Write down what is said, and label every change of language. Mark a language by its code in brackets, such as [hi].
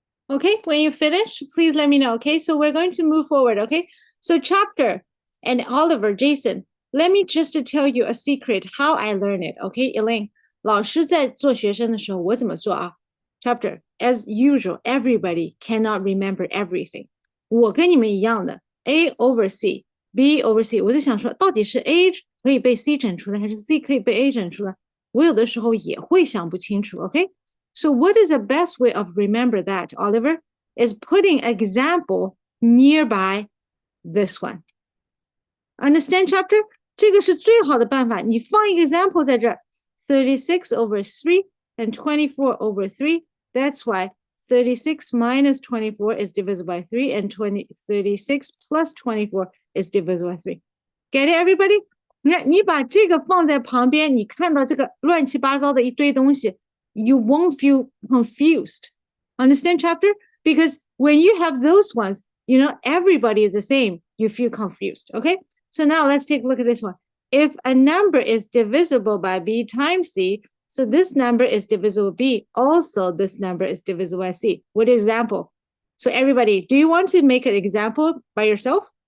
[en] Okay, when you finish, please let me know. Okay, so we're going to move forward. Okay, so chapter and Oliver, Jason, let me just tell you a secret how I learn it. Okay, Elaine, [zh] 老师在做学生的时候，我怎么做啊？ [en] Chapter, as usual, everybody cannot remember everything. [zh] 我跟你们一样的， [en] A over C, B over C。 [zh] 我就想说，到底是 A 可以被 C 整出来，还是 C 可以被 A 整出来？我有的时候也会想不清楚。 [en] OK。 So what is the best way of remember that, Oliver? Is putting example nearby this one. Understand, chapter? [zh] 这个是最好的办法。你放一个 example 在这儿， [en] 36 over 3 and 24 over 3. That's why 36 minus 24 is divisible by 3 and 36 plus 24 is divisible by 3. Get it, everybody? [zh] 你看，你把这个放在旁边，你看到这个乱七八糟的一堆东西， [en] you won't feel confused. Understand, chapter? Because when you have those ones, you know, everybody is the same. You feel confused. Okay. So now let's take a look at this one. If a number is divisible by B times C, so this number is divisible by B. Also, this number is divisible by C. What example? So everybody, do you want to make an example by yourself?